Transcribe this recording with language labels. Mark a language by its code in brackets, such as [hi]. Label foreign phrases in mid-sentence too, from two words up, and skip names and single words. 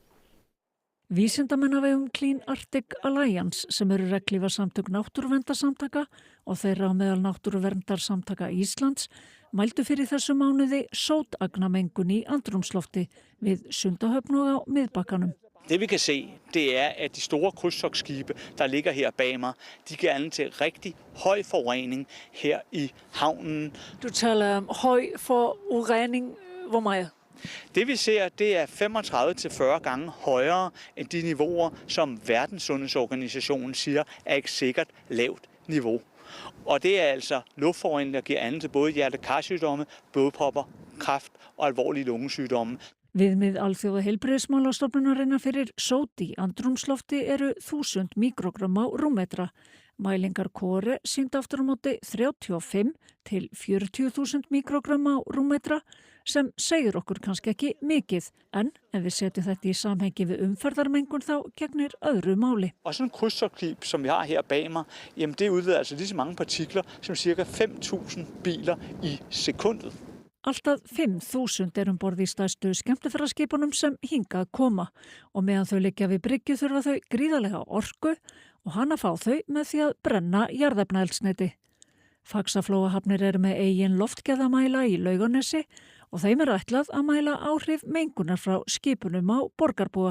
[is] Vísindamenn af vegum Clean Arctic Alliance sem eru regnhlífarsamtök náttúruverndarsamtaka og þeirra á meðal náttúruverndarsamtaka Íslands mældu fyrir þessu mánuði sótagnamengun í andrúmslofti við Sundahöfn og á Miðbakkanum. [da] Det vi kan se, det at de store krydstogtskibe, der ligger her bag mig, de giver anledning til rigtig høj forurening her i havnen. Du taler om høj forurening, hvor meget? Det vi ser, det 35-40 gange højere end de niveauer, som Verdenssundhedsorganisationen siger et sikkert lavt niveau. Og det altså luftforurening, der giver anledning til både hjerte-karsygdomme, blodpropper, kræft og alvorlige lungesygdomme. [is] Viðmið Alþjóðaheilbrigðismálastofnunarinnar fyrir sót í andrúmslofti eru 1000 mikrogram á rúmmetra. Mælingar Kore sýndu aftur á móti 35 til 40.000 mikrogram á rúmmetra sem segir okkur kannski ekki mikið, en ef við setjum þetta í samhengi við umferðarmengun þá gegnir öðru máli. [da] Og sådan en krydstogtskib, som vi har her bag mig, jamen det udleder altså lige så mange partikler som cirka 5.000 biler i sekundet. [is] Alltaf 5.000 borð í stærstu skemmtiferðaskipunum sem hingað koma og meðan þau liggja við bryggju þurfa þau gríðarlega orku og hana fá þau með því að brenna jarðefnaeldsneyti. Faxaflóahafnir eru með eigin loftgæðamæla í Laugarnesi og þeim ætlað að mæla áhrif mengunar frá skipunum á borgarbúa.